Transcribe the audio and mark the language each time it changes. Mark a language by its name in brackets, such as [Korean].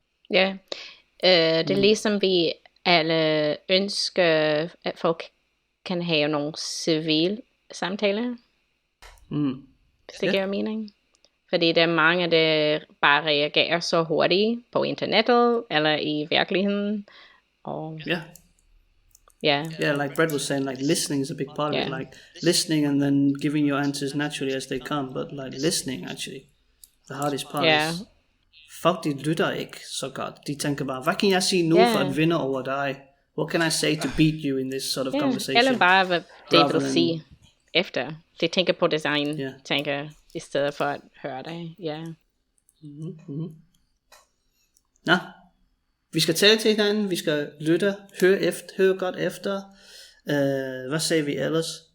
[Danish] Ja, det er ligesom vi alle ønsker, at folk kan have nogle civile samtaler. Hvis det giver mening. Fordi der er mange, der bare reagerer så hurtigt på internettet, eller i virkeligheden. Og [English] Yeah, like Brett was saying, like listening is a big part of it. Like listening and then giving your answers naturally as they come. But like listening, actually, the hardest part is, [Danish] folk de lytter ikke så godt. De tænker bare, hvad kan jeg sige nu for at vinde over dig? [English] What can I say to beat you in this sort of conversation? [Danish] Eller bare, hvad det vil sige efter. De tænker på design, tænker i stedet for at høre dig. Nå, vi skal tale til hinanden, vi skal lytte, høre godt efter. Hvad sagde vi ellers?